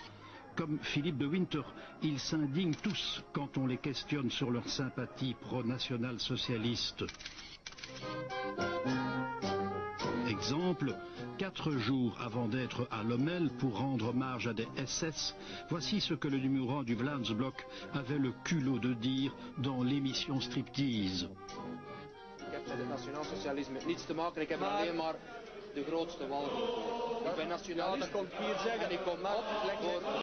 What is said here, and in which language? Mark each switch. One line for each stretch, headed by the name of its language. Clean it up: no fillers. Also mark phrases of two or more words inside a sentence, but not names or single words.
French: Comme Philippe de Winter, ils s'indignent tous quand on les questionne sur leur sympathie pro-national-socialiste. Exemple, 4 jours avant d'être à Lommel pour rendre hommage à des SS, voici ce que le numéro 1 du Vlaamsblok avait le culot de dire dans l'émission Striptease.
Dutch: Ik heb met het nationaal socialisme niets te maken, ik heb alleen maar de grootste walging. Ik ben nationalist. Ja, dat komt hier zeggen. En ik kom op voor